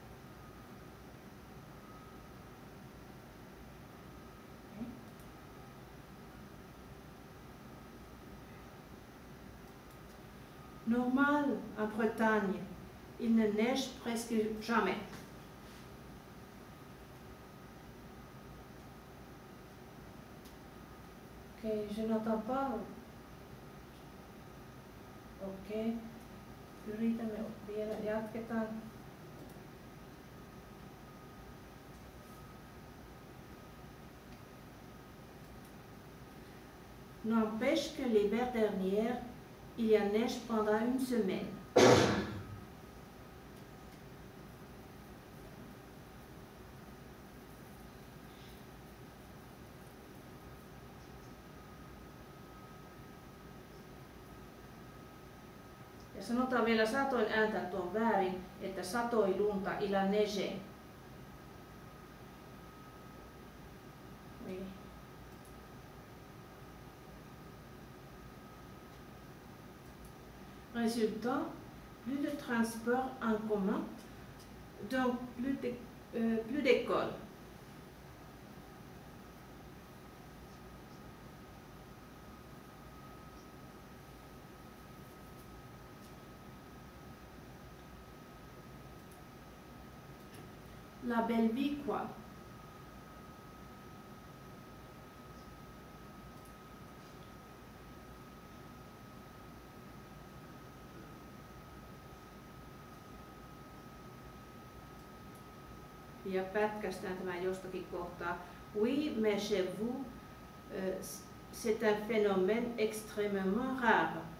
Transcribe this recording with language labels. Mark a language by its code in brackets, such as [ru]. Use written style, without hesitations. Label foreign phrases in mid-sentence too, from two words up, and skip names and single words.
[fr] Normal en Bretagne, il ne neige presque jamais. Ok, je n'entends pas. [fi] Okei. Yritämme vielä, jatketaan. [fr] N'empêche que l'hiver dernier, il y a neige pendant une semaine. [fi] Ja sanotaan vielä saatoin ääntää tuon väärin, että satoi lunta [fr] il a neigé. Oui. Résultat, plus de transport en commun, donc plus d'école. La belle vie, quoi. [fi] Ja pätkästään tämä jostakin kohtaa. [fr] Oui, mais chez vous, c'est un phénomène extrêmement rare.